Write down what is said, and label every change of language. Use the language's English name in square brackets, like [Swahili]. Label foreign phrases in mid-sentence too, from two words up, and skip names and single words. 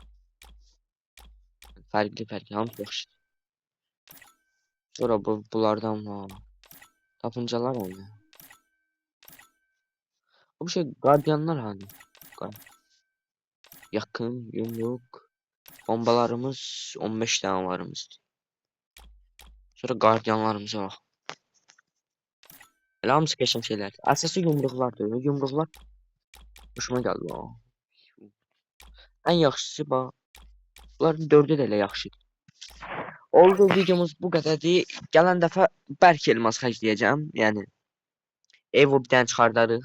[Azerbaijani] Farklı hamısı yaxşı. Sonra bunlardan var. Tapıncalar oldu. [Turkish] Bu şey gardiyanlar hani. Yakın yumruk. Bombalarımız 15 tane varımızdı. Sonra gardiyanlarımıza bak. [Azerbaijani] Elə hamısı qəşəng şeylər. Əsası yumruqlardır. Yumruqlar hoşuma gəldi o. Ən yaxşısı bax. Bunların 4'ü də elə yaxşıdır. Oldu, videomuz bu qədərdir. Gələn dəfə bərk elmas xərcləyəcəm. Yəni ev bir dənə çıxardarıq.